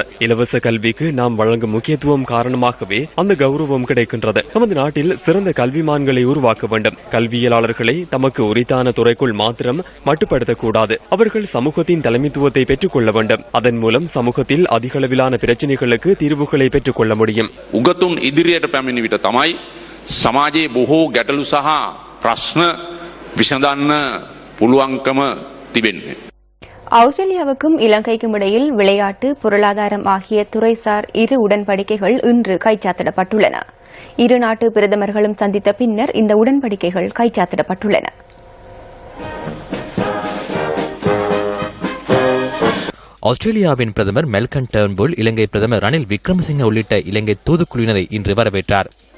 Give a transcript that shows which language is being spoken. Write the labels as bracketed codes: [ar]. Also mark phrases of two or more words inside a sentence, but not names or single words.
[ta] இலவச கல்விக்கு நாம் வழங்கும் முக்கியத்துவம் காரணமாகவே அந்த கௌரவம் கிடைக்கின்றது. நமது நாட்டில் சிறந்த கல்விமான்களை உருவாக்க வேண்டும். கல்வியலாளர்களை தமக்கு உரித்தான துறைக்குள் மாத்திரம் மட்டுப்படுத்தக்கூடாது. அவர்கள் சமூகத்தின் தலைமைத்துவத்தை பெற்றுக் கொள்ள வேண்டும். அதன் மூலம் சமூகத்தில் அதிகளவிலான பிரச்சினைகளுக்கு தீர்வுகளை பெற்றுக் கொள்ள முடியும். [si] උගතුන් ඉදිරියට පැමිණි විට තමයි සමාජයේ බොහෝ ගැටලු සහ ප්‍රශ්න විසඳන්න පුළුවන්කම තිබෙන්නේ. [ta] ஆஸ்திரேலியாவுக்கும் இலங்கைக்கும் இடையில் விளையாட்டு, பொருளாதாரம் ஆகிய துறைசார் இரு உடன்படிக்கைகள் இன்று கைச்சாத்திடப்பட்டுள்ளன. இரு நாட்டு பிரதமர்களும் சந்தித்த பின்னர் இந்த உடன்படிக்கைகள் கைச்சாத்திடப்பட்டுள்ளன. ஆஸ்திரேலியாவின் பிரதமர் மெல்கன் டர்ன்புல் இலங்கை பிரதமர் ரணில் விக்ரமசிங்க உள்ளிட்ட இலங்கை தூதுக்குழுவினரை இன்று வரவேற்றார்.